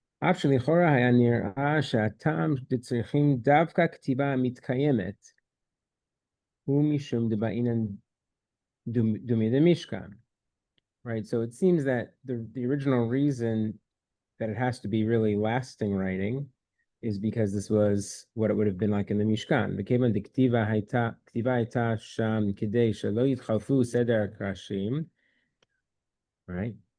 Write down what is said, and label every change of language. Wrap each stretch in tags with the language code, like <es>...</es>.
<he>אף שלכאורה היה נראה שהטעם שצריכים דווקא כתיבה מתקיימת הוא משום דבעינן דומי דמשכן.</he> <en>Right, so it seems that the original reason that it has to be really lasting writing is because this was what it would have been like in the Mishkan.</en> <he>וכיוון דכתיבה הייתה שם כדי שלא יתחלפו סדר הקרשים, right?</he>